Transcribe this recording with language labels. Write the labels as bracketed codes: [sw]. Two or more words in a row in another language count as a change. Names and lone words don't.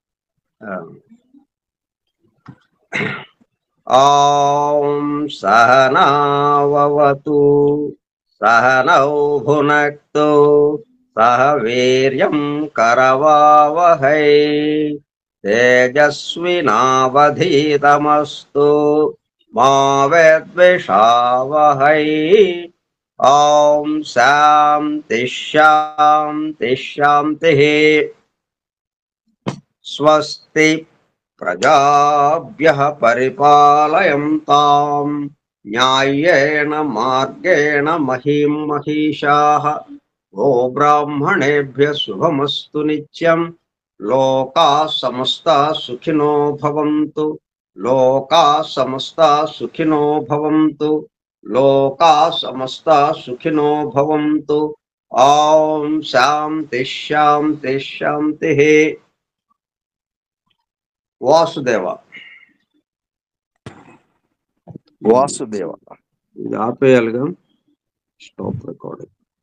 [sa] ఓం సహనావతు సహనౌ భునక్తు సహ వీర్యం కరవావహై తేజస్వినావధీతమస్తు మా విద్విషావహై. ఓం శాంతి శాంతి శాంతి. స్వస్తి ప్రజాభ్యః పరిపాలయంతాం న్యాయేన మార్గేణ మహీం మహీషాః. గో బ్రాహ్మణేభ్యః శుభమస్తు నిత్యం. లోకాః సమస్తాః సుఖినో భవంతు. లోకాః సమస్తాః సుఖినో భవంతు. లోకాః సమస్తాః సుఖినో భవంతు. ఓం శాంతి శాంతి శాంతి. వాసుదేవ. వాసుదేవ. [te] ఇది ఆపేయాలిగా. [en] stop recording.